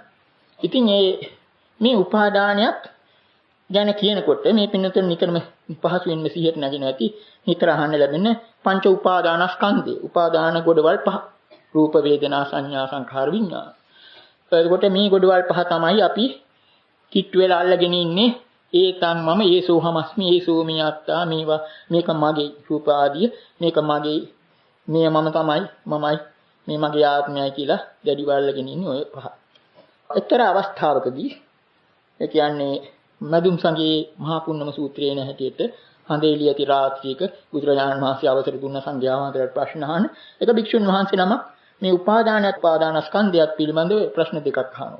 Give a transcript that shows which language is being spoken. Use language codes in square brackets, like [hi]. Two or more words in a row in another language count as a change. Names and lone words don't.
[si] ඉතින් මේ උපාදානයක් ගැන කියනකොට මේ පින්නතුන් නිතරම පහසුවෙන්ම සිහියට නැගෙන ඇති නිතර අහන්න ලැබෙන පංච උපාදානස්කන්ධය. උපාදාන ගොඩවල් පහ. රූප වේදනා සංඥා සංඛාර විඤ්ඤාණ. එතකොට මේ ගොඩවල් පහ තමයි අපි කිට්ටු වෙලා අල්ලගෙන ඉන්නේ. ඒකන් මම [pi] ඒසෝ හමස්මි ඒසෝ මියත්තා [si] මේවා මේක මගේ රූප ආදිය මේක මගේ මේ මම තමයි මමයි මේ මගේ ආත්මයයි කියලා දැඩිව අල්ලගෙන ඉන්නේ ඔය පහ. එක්තරා අවස්ථාවකදී ඒ කියන්නේ මදුම් සංගේ මහා පුන්නම සූත්‍රයේ නැහැටියට හඳේලිය ඇති රාත්‍රියක බුදුරජාණන් වහන්සේ අවසර දුන්න සංඝයා වහන්සේලාට ප්‍රශ්න අහන එක භික්ෂුන් වහන්සේ නමක් මේ උපාදානස්කන්ධයත් පිළිබඳව ප්‍රශ්න දෙකක් අහනවා.